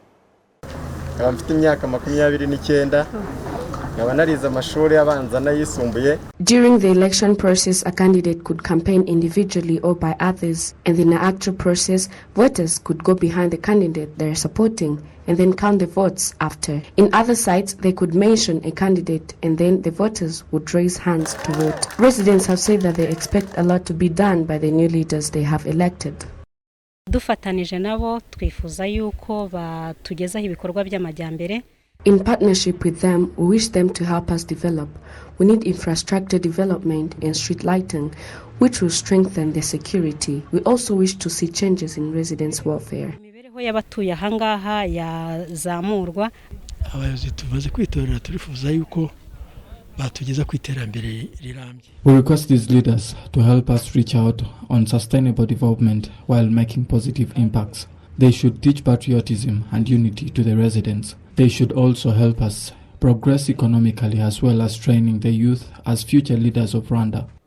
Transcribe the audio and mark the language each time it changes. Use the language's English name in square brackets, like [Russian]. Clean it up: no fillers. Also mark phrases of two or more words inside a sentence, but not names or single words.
[English] During the election process, a candidate could campaign individually or by others, and in the actual process, voters could go behind the candidate they are supporting and then count the votes after. In other sites, they could mention a candidate and then the voters would raise hands to vote. Residents have said that they expect a lot to be done by the new leaders they have elected. [Kinyarwanda] Dufatanije nabo twifuza yuko batugezaho ibikorwa by'amajyambere. [English] In partnership with them, we wish them to help us develop. We need infrastructure development and street lighting, which will strengthen the security. We also wish to see changes in residents' welfare. [Kinyarwanda] Imibereho y'abatuye ahangaha yazamurwa. Abayobozi tumaze kwitorera turifuza yuko batugeza ku iterambere rirambye. [English] We request these leaders to help us reach out on sustainable development while making positive impacts. They should teach patriotism and unity to the residents. They should also help us progress economically as well as training the youth as future leaders of Rwanda.